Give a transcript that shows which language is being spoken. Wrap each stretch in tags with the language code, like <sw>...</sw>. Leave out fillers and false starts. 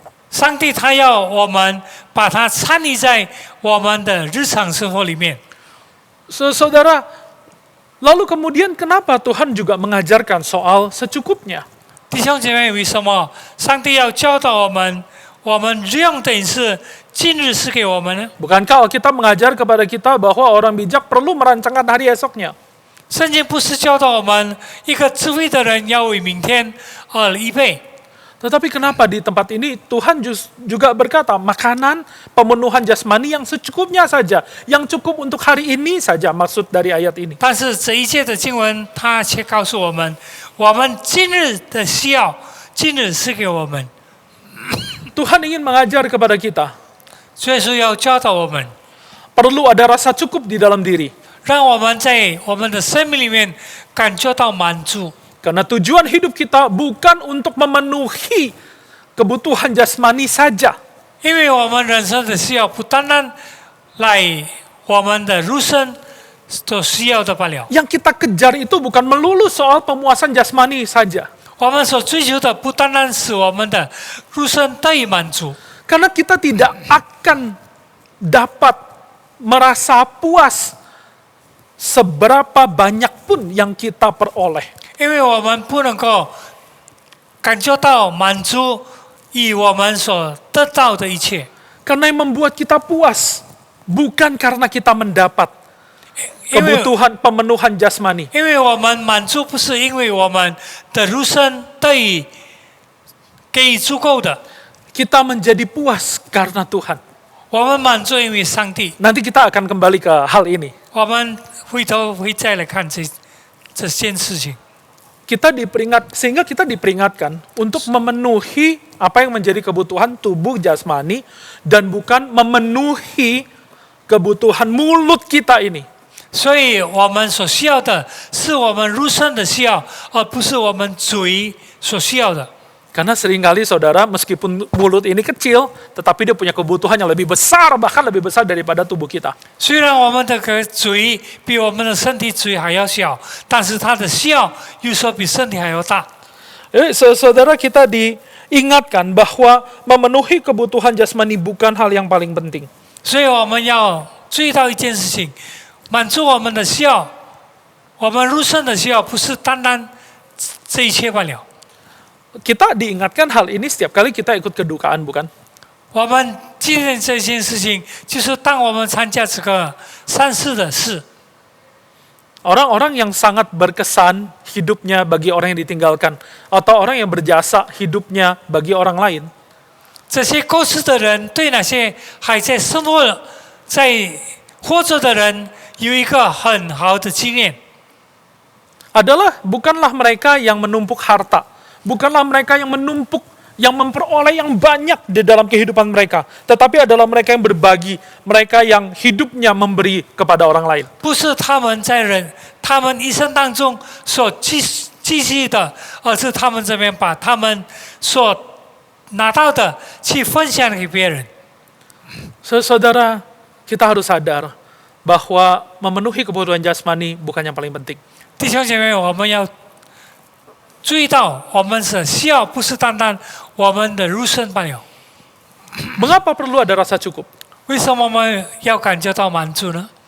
<zh>上帝他要我们把它参与在我们的日常生活里面。</zh> <id>Saudara, lalu kemudian kenapa Tuhan juga mengajarkan soal secukupnya?</id> <zh>弟兄姐妹，为什么上帝要教导我们，我们日用的饮食今日是给我们呢？</zh> <id>Bukankah Alkitab mengajar kepada kita bahwa orang bijak perlu merancangkan hari esoknya?</id> <zh>圣经不是教导我们，一个智慧的人要为明天而预备。</zh> <id>Tetapi kenapa di tempat ini Tuhan juga berkata makanan pemenuhan jasmani yang secukupnya saja, yang cukup untuk hari ini saja, maksud dari ayat ini.</id> <zh>但是这一切的经文，它却告诉我们，我们今日的需要，今日是给我们。</zh> <id>Tuhan ingin mengajar kepada kita,</id> <zh>所以说要教导我们，</zh> <id>perlu ada rasa cukup di dalam diri.</id> <zh>让我们在我们的生命里面感觉到满足。</zh> <id>Karena tujuan hidup kita bukan untuk memenuhi kebutuhan jasmani saja.</id> <zh>因为我们人生的需要不单单来我们的肉身所需要的罢了。</zh> <id>Yang kita kejar itu bukan melulu soal pemuasan jasmani saja.</id> <zh>我们所追求的不单单是我们的肉身得以满足，</zh> <id>Karena kita tidak akan dapat merasa puas seberapa banyak pun yang kita peroleh.</id> <zh>因为我们不能够感觉到满足以我们所得到的一切。</zh> <id>Karena yang membuat kita puas bukan karena kita mendapat kebutuhan pemenuhan jasmani.</id> <zh>因为我们满足不是因为我们的肉身得以给予足够的，</zh> <id>Kita menjadi puas karena Tuhan.</id> <zh>我们满足因为上帝。</zh> <id>Nanti kita akan kembali ke hal ini.</id> <zh>我们回头会再来看这件事情。</zh> <id>Sehingga kita diperingatkan untuk memenuhi apa yang menjadi kebutuhan tubuh jasmani dan bukan memenuhi kebutuhan mulut kita ini.</id> <zh>所以我们所需要的是我们肉身的需要，而不是我们嘴所需要的。</zh> <id>Karena seringkali saudara, meskipun mulut ini kecil, tetapi dia punya kebutuhan yang lebih besar, bahkan lebih besar daripada tubuh kita.</id> <zh>虽然我们的嘴比我们的身体嘴还要小，但是它的需要有时候比身体还要大。</zh> <id>Saudara, kita diingatkan bahwa memenuhi kebutuhan jasmani bukan hal yang paling penting.</id> <zh>所以我们要注意到一件事情，满足我们的需要，我们肉身的需要不是单单这一切罢了。</zh> <id>Kita diingatkan hal ini setiap kali kita ikut kedukaan, bukan?</id> <zh>我们纪念这件事情，就是当我们参加这个善事的事，</zh> <id>Orang-orang yang sangat berkesan hidupnya bagi orang yang ditinggalkan, atau orang yang berjasa hidupnya bagi orang lain.</id> <zh>这些过世的人对那些还在生活在活着的人有一个很好的经验。</zh> <id>Bukanlah mereka yang menumpuk harta, bukanlah mereka yang menumpuk, yang memperoleh yang banyak di dalam kehidupan mereka, tetapi adalah mereka yang berbagi, mereka yang hidupnya memberi kepada orang lain.</id> <zh>不是他们他们一生当中所积蓄的，而是他们这边把他们所拿到的去分享给别人。</zh> <id>Saudara, kita harus sadar bahwa memenuhi kebutuhan jasmani bukan yang paling penting.</id> <zh>弟兄姐妹，我们要注意到，我们的需要不是单单我们的入身罢了。</zh> <id>Mengapa perlu ada rasa cukup?</id> <zh>为什么我们要感觉到满足呢？</zh>